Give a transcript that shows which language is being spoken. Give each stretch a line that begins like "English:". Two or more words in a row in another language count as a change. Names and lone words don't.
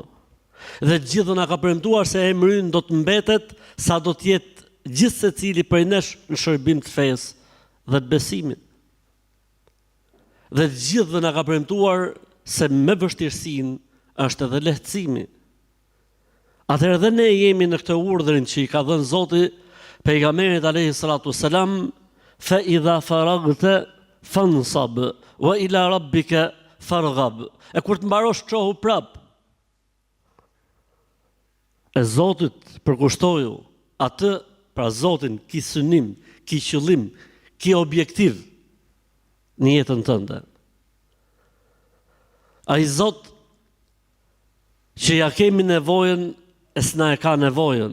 Albanian: Dhe gjithëve na ka premtuar se emri ynë do të mbetet sa do të jetë gjithë secili prej nesh në shërbim të fesë dhe të besimit. Dhe gjithëve na ka premtuar se me vështirësinë është edhe lehtësimi. Atëherë edhe ne jemi në këtë urdhrin që i ka dhënë Zoti pejgamberit
Arabic: عليه الصلاة والسلام, فإذا فرغت فانصب وإلى ربك فارغب.
Albanian: E kur të mbarosh çohu prap. E Zotit përkushtoju atë, pra Zotin ki synim, ki qëllim, ki objektiv në jetën tënde. Ai Zot që ja kemi nevojën e s'na e ka nevojën.